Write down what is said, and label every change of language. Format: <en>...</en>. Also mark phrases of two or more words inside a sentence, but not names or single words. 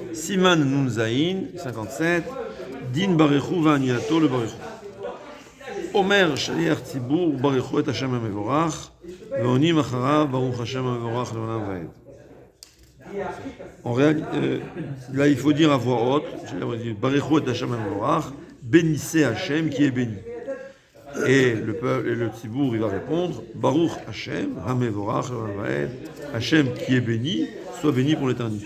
<he>סימן נון זין, 57, דין ברכו ועניתו לברכו. אומר שליח ציבור ברכו את השם המבורך, ועונים אחריו ברוך השם המבורך לעולם ועד.</he> <fr>En réalité, là il faut dire à voix haute,</fr> <he>ברכו את השם המבורך,</he> <fr>bénissez Hashem qui est béni. Et le peuple et le Tzibour, il va répondre</fr> <he>ברוך השם, המבורך,</he> <fr>Hashem qui est béni, soit béni pour l'éternité.</fr>